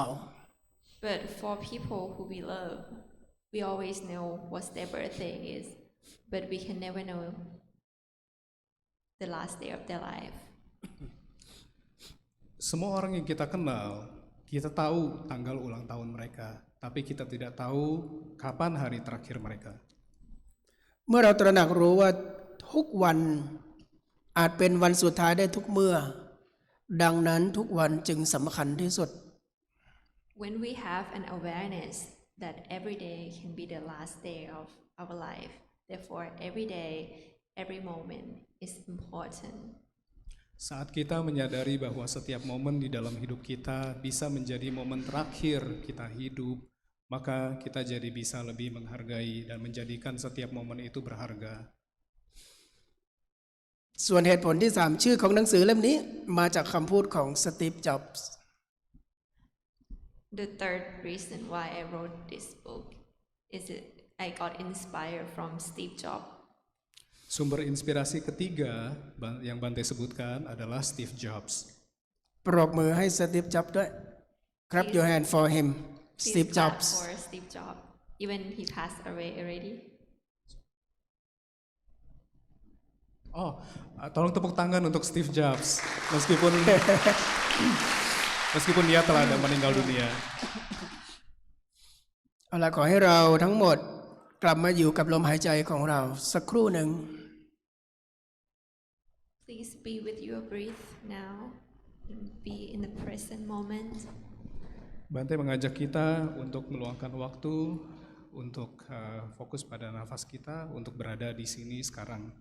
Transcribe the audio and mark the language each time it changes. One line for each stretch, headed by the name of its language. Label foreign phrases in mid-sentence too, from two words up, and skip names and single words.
English: But for people who we love, we always know what their birthday is, but we can never know the last day of their life.
Indonesian: Semua orang yang kita kenal, kita tahu tanggal ulang tahun mereka, tapi kita tidak tahu kapan hari terakhir mereka.
Thai: เมื่อเราตระหนักรู้ว่าทุกวันอาจเป็นวันสุดท้ายได้ทุกเมื่อ ดังนั้นทุกวันจึงสำคัญที่สุด
English: When we have an awareness that every day can be the last day of our life, therefore every day, every moment is important.
Indonesian: Saat kita menyadari bahwa setiap momen di dalam hidup kita bisa menjadi momen terakhir kita hidup, maka kita jadi bisa lebih menghargai dan menjadikan setiap momen itu berharga.
Thai: ส่วนเหตุผลที่ 3 ชื่อของหนังสือเล่มนี้มาจากคำพูดของสตีฟ จ็อบส์
English: The third reason why I wrote this book is that I got inspired from Steve Jobs.
Indonesian: Sumber inspirasi ketiga yang Bante sebutkan adalah Steve Jobs.
Thai: ปรบมือให้สตีฟ จ็อบส์ด้วย
English: Clap your hand for him Please Steve clap Jobs for Steve Jobs, even he passed away already.
Indonesian: Oh, tolong tepuk tangan untuk Steve Jobs, meskipun dia telah meninggal dunia.
Thai: เอาล่ะขอให้เราทั้งหมดกลับมาอยู่กับลมหายใจของเราสักครู่หนึ่ง
English: Please be with your breath now and be in the present moment.
Indonesian: Bante mengajak kita untuk meluangkan waktu, untuk fokus pada nafas kita, untuk berada di sini sekarang.